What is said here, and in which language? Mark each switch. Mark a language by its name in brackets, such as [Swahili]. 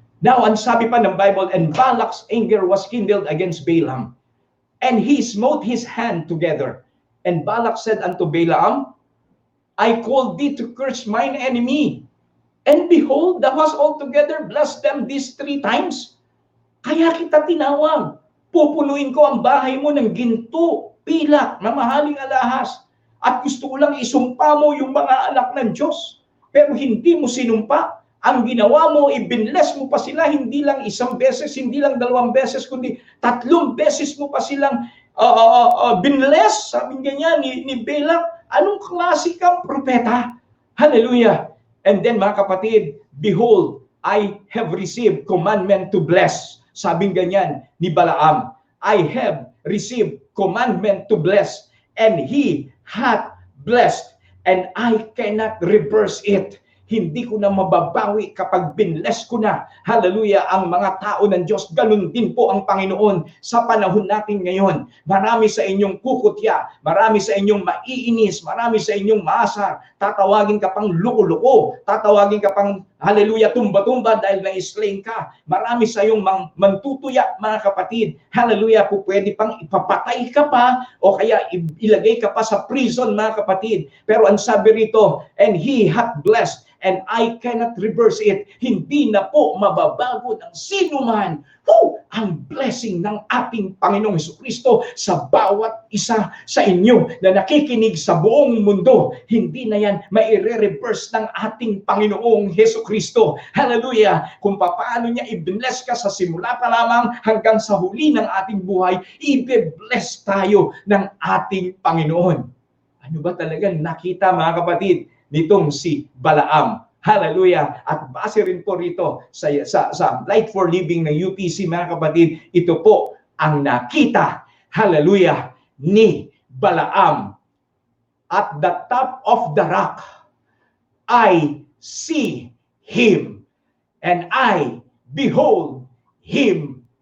[English] Now, [Filipino] ang sabi pa ng Bible, [English] and Balak's anger was kindled against Balaam, and he smote his hand together. And Balak said unto Balaam, I called thee to curse mine enemy, and behold, thou hast altogether blessed them these 3 times. [Filipino] Kaya kita tinawag, pupunuin ko ang bahay mo ng ginto, pilak, mamahaling alahas, at gusto ko lang isumpa mo yung mga anak ng Diyos. Pero hindi mo sinumpa. Ang ginawa mo, ibinless mo pa sila, hindi lang 1 beses, hindi lang 2 beses, kundi 3 beses mo pa silang binless. Sabi niya ni Balak, anong klase kang propeta? Hallelujah. [English] And then, [Filipino] mga kapatid, [English] behold, I have received commandment to bless. [Filipino] Sabing ganyan ni Balaam, [English] I have received commandment to bless, and he hath blessed, and I cannot reverse it. [Filipino] Hindi ko na mababawi kapag binless ko na, hallelujah, ang mga tao ng Diyos. Ganun din po ang Panginoon sa panahon natin ngayon. Marami sa inyong kukutya, marami sa inyong maiinis, marami sa inyong maasar. Tatawagin ka pang luko-luko, tatawagin ka pang, hallelujah, tumba-tumba dahil na-slain ka. Marami sa iyong mantutuya, mga kapatid. Hallelujah, po pwede pang ipapatay ka pa o kaya ilagay ka pa sa prison, mga kapatid. Pero ang sabi rito, [English] and he hath blessed, and I cannot reverse it. [Filipino] Hindi na po mababago ng sino man. Ang blessing ng ating Panginoong Jesucristo sa bawat isa sa inyo na nakikinig sa buong mundo. Hindi na yan maire-reverse ng ating Panginoong Jesucristo. Hallelujah! Kung paano niya i-bless ka sa simula pa lamang hanggang sa huli ng ating buhay, i-bless tayo ng ating Panginoon. Ano ba talagang nakita, mga kapatid, nitong si Balaam? Hallelujah! At base rin po rito sa Light for Living ng UPC, mga kapatid, ito po ang nakita, hallelujah, ni Balaam. [English] At the top of the rock, I see him, and I behold him.